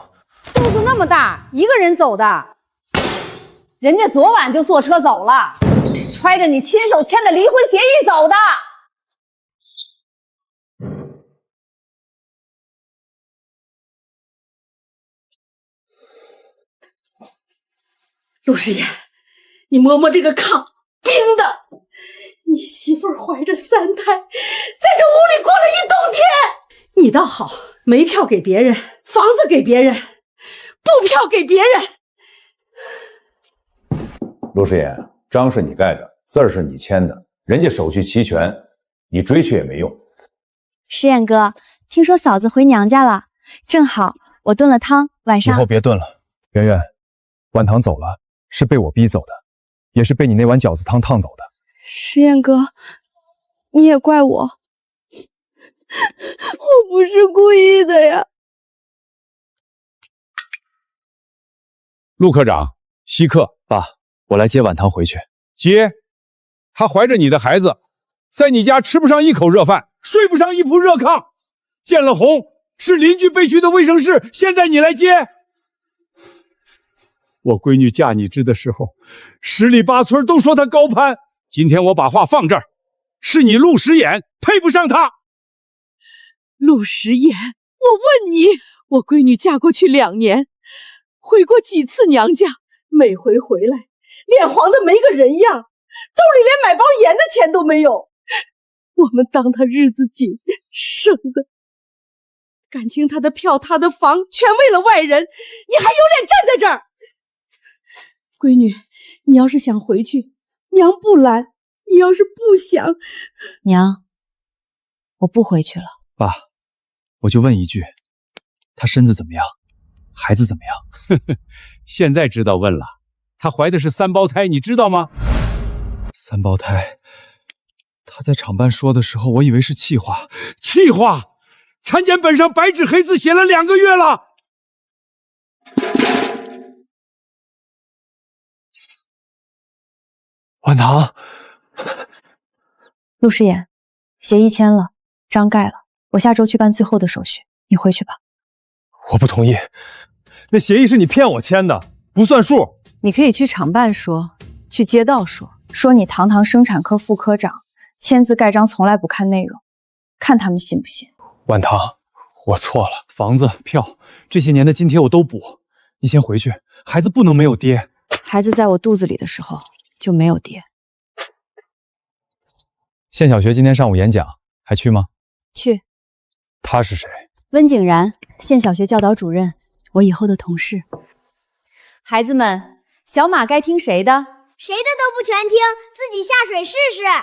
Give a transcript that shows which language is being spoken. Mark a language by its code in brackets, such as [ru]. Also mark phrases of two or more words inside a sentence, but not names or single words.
[zh] 肚子那麼大，一個人走的。人家昨晚就坐車走了，揣着你親手簽的離婚協議走的。陆时言，你摸摸这個炕，冰的。你媳婦兒懷着3胎，在這屋裡過了1冬天。你倒好，煤票給別人，房子給別人，布票給別人。陸時言，章是你蓋的，字兒是你簽的，人家手續齊全，你追去也沒用。時言哥，聽說嫂子回娘家了，正好我燉了湯，晚上。以後別燉了，媛媛，晚堂走了，是被我逼走的，也是被你那碗餃子湯燙走的。時言哥，你也怪我，我不是故意的呀。陸科長，稀客。爸，我來接晚堂回去。接？她懷着你的孩子，在你家吃不上一口熱飯，睡不上一鋪熱炕，見了紅，是鄰居被去的衛生室，現在你來接。我閨女嫁你支的時候，10里8村都說她高攀。今天我把話放這兒，是你陸時言配不上她。陸時言，我問你，我閨女嫁過去2年，回過幾次娘家，每回回來臉黃的沒個人樣，兜裡連買包鹽的錢都沒有。我們當她日子緊，生的。感情她的票她的房全為了外人，你還有臉站在這兒？閨女，你要是想回去，娘不攔；你要是不想，娘，我不回去了。爸，我就問一句，她身子怎麼樣？孩子怎麼樣？呵呵，現在知道問了。她懷的是3胞胎，你知道嗎？3胞胎？她在廠辦說的時候，我以為是氣話。氣話？產檢本上白紙黑字寫了2個月了。婉棠，陆诗言，协議簽了，章蓋了，我下周去辦最後的手續，你回去吧。我不同意，那協議是你騙我簽的，不算數。你可以去厂辦說，去街道說，說你堂堂生產科副科長，簽字蓋章從來不看內容，看他们信不信。婉棠，我錯了，房子、票，這些年的津貼我都補。你先回去，孩子不能沒有爹。孩子在我肚子裡的時候就沒有爹。縣小學今天上午演講，還去嗎？去。他是誰？溫景然，縣小學教導主任，我以後的同事。孩子們，小馬該聽誰的？誰的都不全聽，自己下水試試。